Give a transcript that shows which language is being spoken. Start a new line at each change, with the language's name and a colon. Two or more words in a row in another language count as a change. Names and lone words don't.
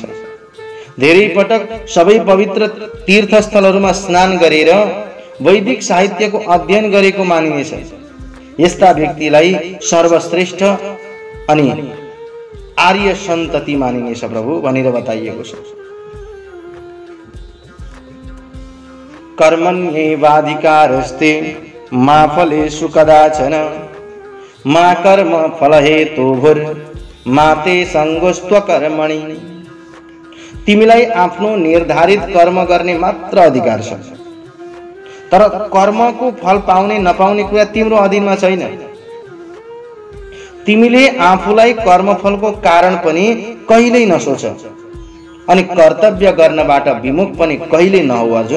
Nepali: धेरै पटक सबै पवित्र तीर्थस्थलहरूमा स्नान गरेर वैदिक साहित्यको अध्ययन गरेको मानिनेछ। यस्ता व्यक्तिलाई सर्वश्रेष्ठ अनि आर्य सन्तति मानिनेछ प्रभु भनेर बताइएको छ।
Sanskrit: कर्मण्येवाधिकारस्ते मा फलेषु कदाचन मा कर्म फलहेतुर्भुर् मा ते सङ्गोस्त्वकर्मणि।
Nepali: तिमीलाई आफ्नो निर्धारित कर्म गर्ने मात्र अधिकार छ, तर कर्मको फल पाउने नपाउने कुरा तिम्रो अधीनमा छैन। तिमीले आफूलाई कर्मफलको कारण पनि कहिल्यै नसोच अनि कर्तव्य गर्नबाट विमुख पनि कहिल्यै नहो अर्जुन।